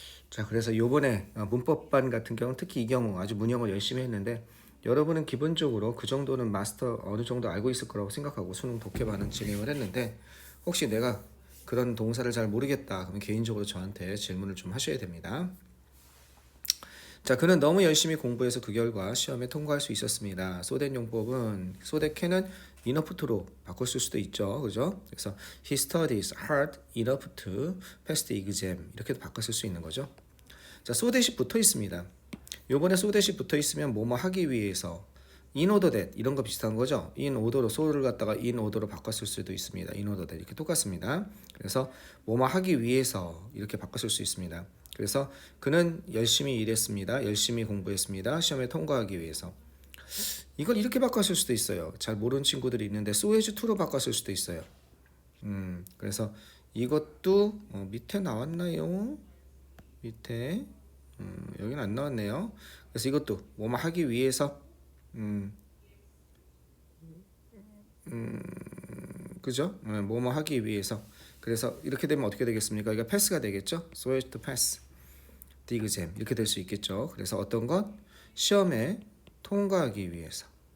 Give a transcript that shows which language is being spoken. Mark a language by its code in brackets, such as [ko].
[ko] 자, 그래서 요번에 문법반 같은 경우는 특히 이 경우 아주 문형을 열심히 했는데 여러분은 기본적으로 그 정도는 마스터 어느 정도 알고 있을 거라고 생각하고 수능 독해반은 진행을 했는데, 혹시 내가 그런 동사를 잘 모르겠다 그러면 개인적으로 저한테 질문을 좀 하셔야 됩니다. 자, 그는 너무 열심히 공부해서 그 결과 시험에 통과할 수 있었습니다. 소댓 용법은 소댓 캔은 [en] enough to [ko] 로 바꿨을 수도 있죠. 그죠? 그래서 [en] he studies hard enough to pass the exam [ko] 이렇게도 바꿨을 수 있는 거죠. 자, 소댓이 붙어 있습니다. 요번에 소댓이 붙어 있으면 뭐뭐 하기 위해서 [en] in order that [ko] 이런 거 비슷한 거죠. in order로 so를 갖다가 in order로 바꿨을 수도 있습니다. [en] in order that [ko] 이렇게 똑같습니다. 그래서 뭐뭐 하기 위해서 이렇게 바꿨을 수 있습니다. 그래서 그는 열심히 일했습니다. 열심히 공부했습니다. 시험에 통과하기 위해서. 이걸 이렇게 바꿨을 수도 있어요. 잘 모르는 친구들이 있는데 [en] so as to [ko] 로 바꿨을 수도 있어요. 그래서 이것도 밑에 나왔나요? 밑에 여기는 안 나왔네요. 그래서 이것도 뭐뭐 하기 위해서 그죠? 뭐뭐 하기 위해서. 그래서 이렇게 되면 어떻게 되겠습니까? 이거 패스가 되겠죠? [en] So as to pass the exam [ko] 이렇게 될 수 있겠죠. 그래서 어떤 것? 시험에 통과하기 위해서.